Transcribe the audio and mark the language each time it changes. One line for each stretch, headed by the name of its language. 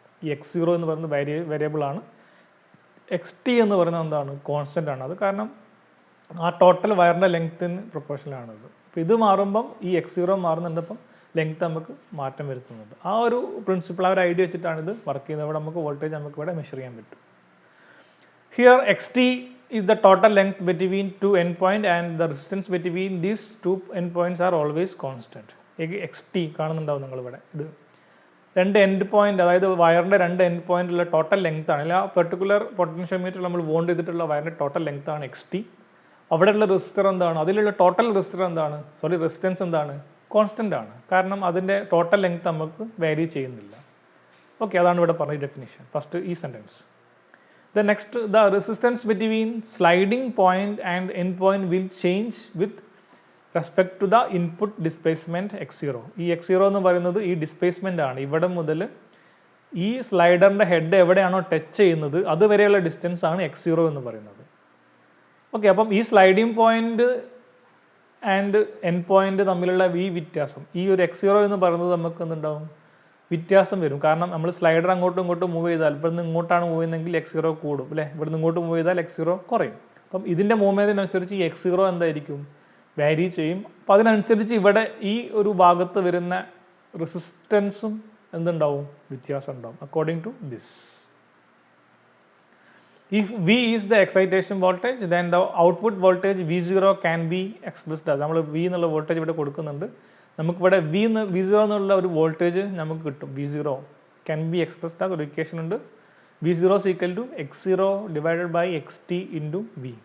Malayalam: ഈ X0 എന്ന് പറയുന്നത് വേരിയബിൾ ആണ്. XT എന്ന് പറയുന്നത് എന്താണ്, കോൺസ്റ്റൻ്റ് ആണ്. അത് കാരണം ആ ടോട്ടൽ വയറിൻ്റെ ലെങ്ത്തിന് പ്രൊപ്പോർഷനാണത്. അപ്പോൾ ഇത് മാറുമ്പം ഈ X0 മാറുന്നുണ്ട്, അപ്പം ലെങ്ത്ത് നമുക്ക് മാറ്റം വരുത്തുന്നുണ്ട്. ആ ഒരു പ്രിൻസിപ്പിൾ, ആ ഒരു ഐഡിയ വെച്ചിട്ടാണ് ഇത് വർക്ക് ചെയ്യുന്നത്. ഇവിടെ നമുക്ക് വോൾട്ടേജ് നമുക്ക് ഇവിടെ മെഷർ ചെയ്യാൻ പറ്റും.
English: Here XT is the total length between two endpoint and the resistance between these two endpoints are always constant.
Malayalam: XT കാണുന്നുണ്ടാവും നിങ്ങളിവിടെ. ഇത് രണ്ട് എൻഡ് പോയിന്റ്, അതായത് വയറിൻ്റെ രണ്ട് എൻഡ് പോയിന്റുള്ള ടോട്ടൽ ലെങ്ത് ആണ്. ആ പെർട്ടിക്കുലർ പൊട്ടൻഷ്യോമീറ്ററിൽ നമ്മൾ വോണ്ട് ചെയ്തിട്ടുള്ള വയറിൻ്റെ ടോട്ടൽ ലെങ്ത് ആണ് XT. അവിടെയുള്ള റെസിസ്റ്റർ എന്താണ്, അതിലുള്ള ടോട്ടൽ റെസിസ്റ്റർ എന്താണ്, റെസിസ്റ്റൻസ് എന്താണ്, കോൺസ്റ്റൻ്റ് ആണ്. കാരണം അതിൻ്റെ ടോട്ടൽ ലെങ്ത് നമുക്ക് വാരി ചെയ്യുന്നില്ല. ഓക്കെ, അതാണ് ഇവിടെ പറഞ്ഞ ഡെഫിനിഷൻ, ഫസ്റ്റ് ഈ sentence.
English: The next, the resistance between sliding point and end point will change with respect to the input displacement X0.
Malayalam: ഈ X0 എന്ന് പറയുന്നത് ഈ ഡിസ്പ്ലേസ്മെൻ്റ് ആണ്. ഇവിടെ മുതൽ ഈ സ്ലൈഡറിൻ്റെ ഹെഡ് എവിടെയാണോ ടച്ച് ചെയ്യുന്നത് അതുവരെയുള്ള ഡിസ്റ്റൻസ് ആണ് X0 എന്ന് പറയുന്നത്. ഓക്കെ, അപ്പം ഈ sliding point and end point തമ്മിലുള്ള ഈ വ്യത്യാസം, ഈ ഒരു X0 എന്ന് പറയുന്നത് നമുക്ക് എന്തുണ്ടാവും, വ്യത്യാസം വരും. കാരണം നമ്മൾ സ്ലൈഡർ അങ്ങോട്ടും ഇങ്ങോട്ടും മൂവ് ചെയ്താൽ, ഇവിടെ നിന്ന് ഇങ്ങോട്ടാണ് മൂവ് ചെയ്യുന്നതെങ്കിൽ X0 കൂടും അല്ലേ, ഇവിടെ നിന്ന് ഇങ്ങോട്ട് മൂവ് ചെയ്താൽ X0 കുറയും. അപ്പം ഇതിൻ്റെ മൂവ്മെൻറ്റിനനുസരിച്ച് ഈ X0 എന്തായിരിക്കും, വാരി ചെയ്യും. അപ്പം അതിനനുസരിച്ച് ഇവിടെ ഈ ഒരു ഭാഗത്ത് വരുന്ന റെസിസ്റ്റൻസും എന്തുണ്ടാവും, വ്യത്യാസം ഉണ്ടാവും.
English: according to this, if V is the excitation voltage, then the output voltage V0 can be expressed as,
Malayalam: നമ്മൾ V എന്നുള്ള വോൾട്ടേജ് ഇവിടെ കൊടുക്കുന്നുണ്ട്, നമുക്കിവിടെ V0 എന്നുള്ള ഒരു വോൾട്ടേജ് നമുക്ക് കിട്ടും.
English: V0 can be expressed as
Malayalam: ഒരു ഇക്വേഷൻ ഉണ്ട്,
English: V0 is equal to X0 divided by XT into V.